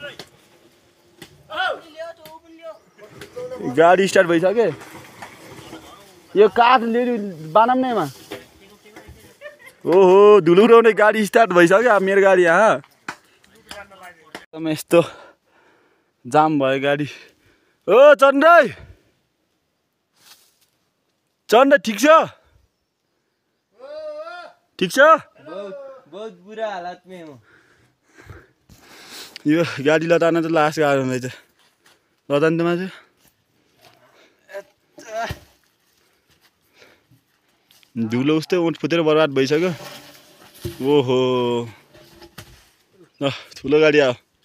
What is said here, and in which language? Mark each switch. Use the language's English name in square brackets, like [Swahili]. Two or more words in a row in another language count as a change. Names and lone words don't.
[Nepali] गाडी स्टार्ट भइसक्यो यो काठ लिनु बनाऊँ न यसमा ओहो धुलो उठाउने गाडी स्टार्ट भइसक्यो अब मेरो गाडी यहाँ एकदम यस्तो जाम भयो गाडी ओ चन्द्र चन्द्र ठिक छ ठिक छ [Hindi] बहुत बुरा हालत में हूं [Nepali] यो गाडी लतार्न त लास्ट गाह्रो रहेछ लतार्न त माजु धुलो उस्तै ओठ फुटेर बर्बाद भइसक्यो ओहो ल ठुलो गाडी आयो